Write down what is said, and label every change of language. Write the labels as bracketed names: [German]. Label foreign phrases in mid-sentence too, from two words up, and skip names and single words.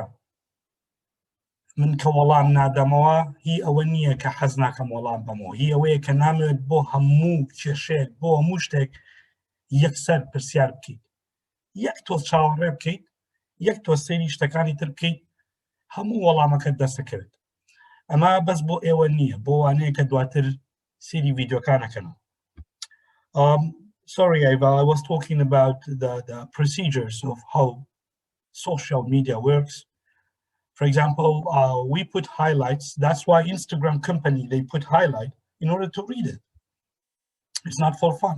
[Central Kurdish] من کە وەڵام نادەمەوە هی ئەوە نییە کە حەز ناکەم وەڵام بەمەوە هی ئەوەیە کە نامەوێت بۆ هەموو کێشەیەک بۆ هەموو شتێک یەکسەر پرسیار بکەیت. یەک تۆ چاوەڕێ بکەیت یەک تۆ سەیری شتەکانی تر بکەیت هەموو وەڵامەکەت دەستەکەوێت. ئەمە بەس بۆ ئێوە نییە بۆ وانەیە کە دواتر سەیری ڤیدیۆکانەکەنەوە. [English] Sorry, Ava, I was talking about the procedures of how social media works. For example, we put highlights. That's why Instagram company, they put highlight in order to read it. It's not for fun.